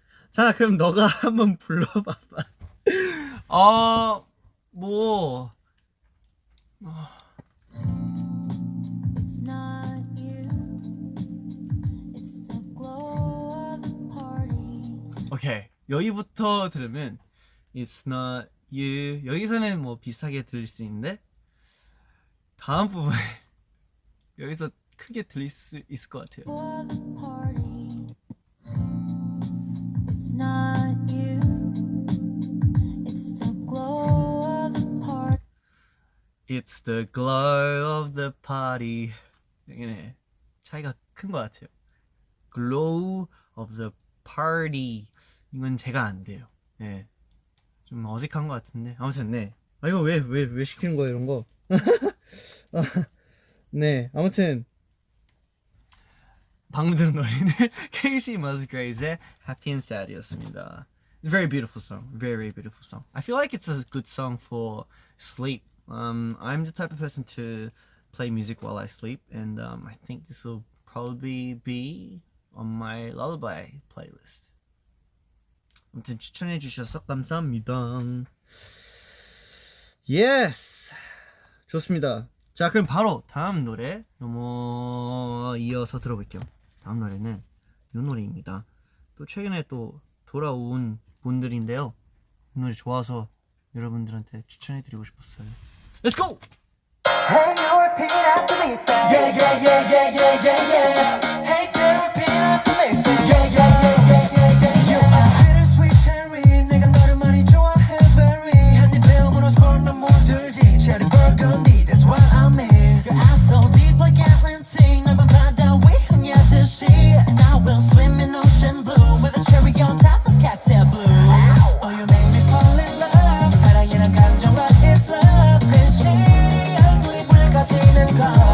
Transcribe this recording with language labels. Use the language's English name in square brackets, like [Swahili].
[Korean] 자, 그럼 너가 한번 불러봐봐. 뭐 [English] It's not you, it's the glow of the party. [Korean] 오케이 여기부터 들으면 [English] It's not you [Korean] 여기서는 뭐 비슷하게 들릴 수 있는데 다음 부분에 여기서 크게 들릴 수 있을 것 같아요. [English] For the party. It's not you, it's the glow of the party. It's the glow of the party. [Korean] 여기는 차이가 큰 것 같아요. [English] Glow of the party. [Korean] 이건 제가 안 돼요. 네. 좀 어색한 것 같은데. 아무튼 네. 이거 왜 시키는 거예요 이런 거? 네. 아무튼 방금 들은 노래는 Casey Musgraves의 Happy and Sad이었습니다. [English] It's a very beautiful song. Very beautiful song. I feel like it's a good song for sleep. I'm the type of person to play music while I sleep, and I think this will probably be on my lullaby playlist. [Korean] 아무튼 추천해주셔서 감사합니다. Yes! 좋습니다. 자, 그럼 바로 다음 노래 이어서 들어볼게요. 다음 노래는 이 노래입니다. 또 최근에 또 돌아온 분들인데요. 이 노래 좋아서 여러분들한테 추천해드리고 싶었어요. [English] Let's go! Hey, you repeat after me, say yeah, yeah, yeah, yeah, yeah, yeah, yeah. Hey, you repeat after me, say yeah, yeah, yeah, yeah, yeah, yeah, yeah. You are bittersweet cherry, [Korean] 내가 너를 많이 좋아해, [English] very. [Korean] 한입 배움으로 스콜 난 물들지, [English] cherry burgundy, that's what I mean. Your eyes so deep like Atlantic, [Korean] 넓은 바다 위 항해하듯이. [English] And I will swim in ocean blue with a cherry on top of cocktail blue. Oh, you make me fall in love. [Korean] 사랑이란 감정, [English] what is love? [Korean] 괜시리 얼굴이 붉어지는 걸.